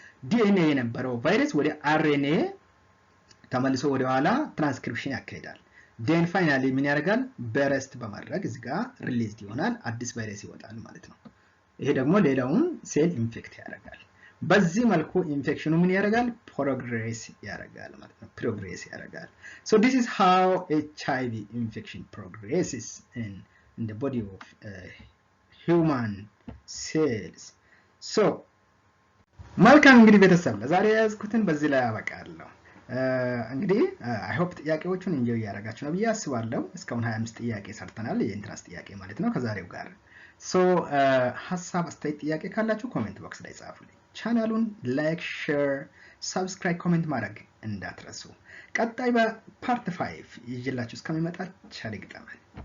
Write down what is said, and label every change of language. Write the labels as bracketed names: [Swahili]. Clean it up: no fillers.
[Amharic] ዲኤንኤ የነበረው ቫይረስ ወደ አርኤንኤ ተመልሶ ወደ ኋላ ትራንስክሪፕሽን ያካሂዳል። ዴን ፋይናሊ ምን ያደርጋል? በረስት በማድረግ እዚህ ጋር ሪሊዝድ ይሆናል። አዲስ ቫይረስ ይወጣል ማለት ነው። ይሄ ደግሞ ሌላውን ሴል ኢንፌክት ያደርጋል። በዚህ መልኩ ኢንፌክሽኑ ምን ያደርጋል? ፕሮግሬስ ያደርጋል ማለት ነው። ፕሮግሬስ ያደርጋል። [English] so this is how HIV infection progresses in the body of human cells. [Amharic] so መልካም እንግዲህ ቤተሰብ ለዛሬ ያዝኩትን በዚህ ላይ አበቃለሁ። እንግዲህ አይ ሆፕ ጥያቄዎቹን እንጆይ ያደርጋችሁ ነው ብዬ አስባለሁ። እስካሁን 25 ጥያቄ ሰርተናል፣ የኢንትራንስ ጥያቄ ማለት ነው ከዛሬው ጋር። so ሐሳብ አስተያየት ጥያቄ ካላችሁ ኮሜንት ቦክስ ላይ ጻፉልኝ። ቻናሉን ላይክ፣ ሼር፣ ሰብስክራይብ፣ ኮሜንት ማድረግ እንዳትረሱ። ቀጣይ በፓርት 5 ይዤላችሁ እስከሚመጣ ቸር ይግጠመን።